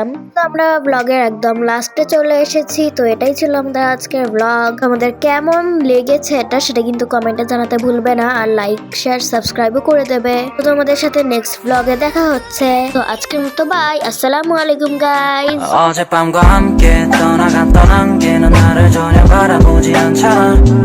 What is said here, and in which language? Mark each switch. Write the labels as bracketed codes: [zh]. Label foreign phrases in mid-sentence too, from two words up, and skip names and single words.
[bn] তো আমরা ব্লগের একদম লাস্টে চলে এসেছি। তো এটাই ছিল আমাদের আজকের ব্লগ। আমাদের কেমন লেগেছে সেটা কিন্তু কমেন্টে জানাতে ভুলবে না, আর লাইক শেয়ার সাবস্ক্রাইবও করে দেবে। তো তোমাদের সাথে নেক্সট ব্লগে দেখা হচ্ছে। তো আজকের মতো বাই, [ar] السلام عليكم [bn] গাইস। [ko] 어젯밤과 함께 떠나갔던 안개는 나를 전혀 바라보지 않잖아.